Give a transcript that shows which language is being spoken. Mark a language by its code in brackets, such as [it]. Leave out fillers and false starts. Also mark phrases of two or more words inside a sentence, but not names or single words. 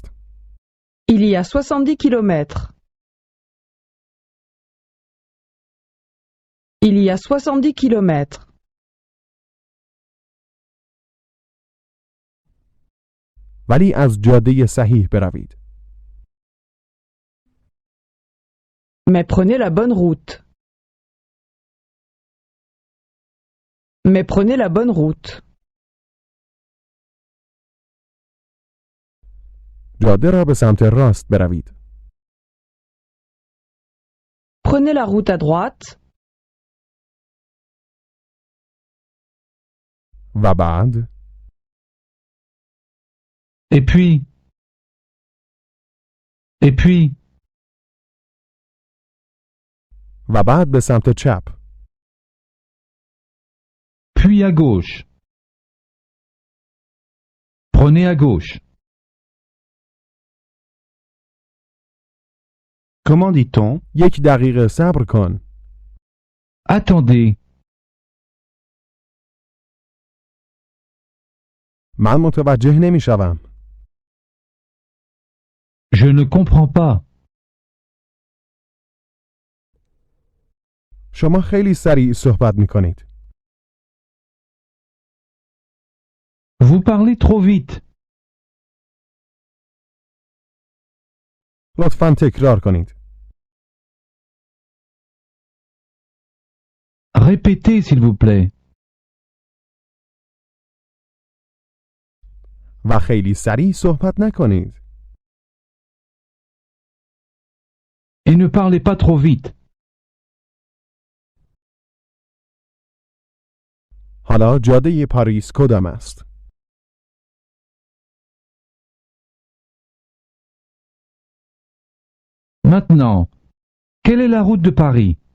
[fr] Il y a 70 kilomètres. Il y a 70 kilomètres. [fa] ولی از جاده صحیح بروید. [fr] Mais prenez la bonne route. Mais prenez la bonne route. [fa] جاده را به سمت راست بروید. [fr] Prenez la route à droite. [fa] و بعد [fr] Et puis. Et puis. [fa] و بعد به سمت چپ. [fr] Puis à gauche. Prenez à gauche. Comment dit-on? [fa] 1 دقیقه صبر کن. [fr] Attendez. [fa] من متوجه نمی شوم. [fr] Je ne comprends pas. [fa] شما خیلی سریع صحبت می کنید. [fr] Vous parlez trop vite. [fa] لطفاً تکرار کنید. [fr] Répétez s'il vous plaît. [fa] و خیلی سریع صحبت نکنید. [fr] Et ne parlez pas trop vite. [fa] حالا جاده پاریس کدام است؟ [fr] Maintenant, quelle est la route de Paris?